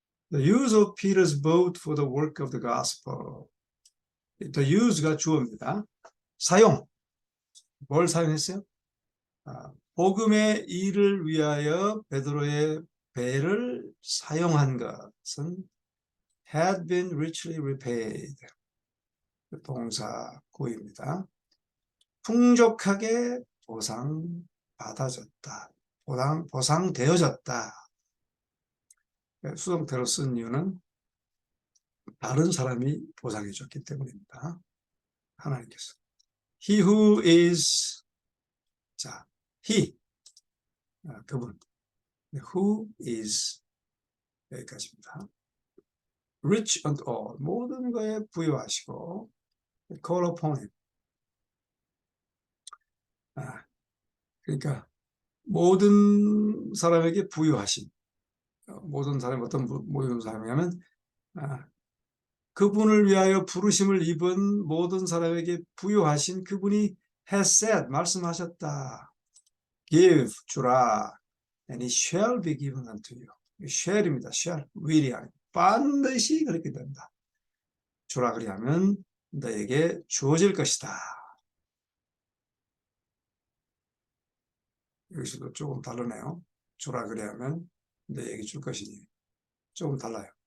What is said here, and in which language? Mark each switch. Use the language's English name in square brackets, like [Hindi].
[English] The use of Peter's boat for the work of the gospel. The use [Korean] 가 주어입니다. 사용. 뭘 사용했어요? 복음의 일을 위하여 베드로의 배를 사용한 것은 [English] had been richly repaid. [Korean] 동사 구입니다. 풍족하게 보상받아졌다. 보상되어졌다. 수동태로 쓴 이유는 다른 사람이 보상해줬기 때문입니다. 하나님께서. [English] He who is, [Korean] 자, [English] he, [Korean] 그분. [English] Who is, [Korean] 여기까지입니다. [English] Rich and all, [Korean] 모든 거에 부여하시고, [English] call upon him. [Korean] 그러니까 모든 사람에게 부여하신, 모든 사람이 어떤 모든 사람이냐면 그분을 위하여 부르심을 입은 모든 사람에게 부여하신 그분이 [English] has said, [Korean] 말씀하셨다. [English] Give, [Korean] 주라. [English] And it shall be given unto you. [Korean] shall입니다. shall, will이 아니고 반드시 그렇게 된다. 주라 그리하면 너에게 주어질 것이다. 여기서도 조금 다르네요. 주라 그리하면 너에게 줄 것이니. 조금 달라요.